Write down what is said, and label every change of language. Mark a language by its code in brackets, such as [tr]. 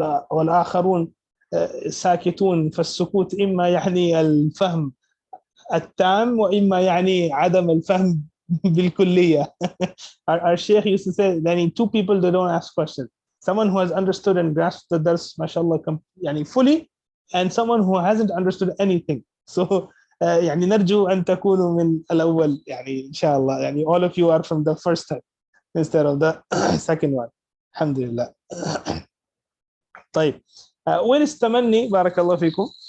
[ar] والآخرون ساكتون، فالسكوت إما يعني الفهم التام وإما يعني عدم الفهم بالكلية. [en] Our Sheikh used to say, [ar] يعني [en] two people that don't ask questions. Someone who has understood and grasped the dars, mashallah, [ar] يعني [en] fully, and someone who hasn't understood anything. So [ar] يعني نرجو أن تكونوا من الأول يعني إن شاء الله. يعني [en] all of you are from the first time instead of the second one. [ar] الحمد لله. طيب وين التمني؟ بارك الله فيكم.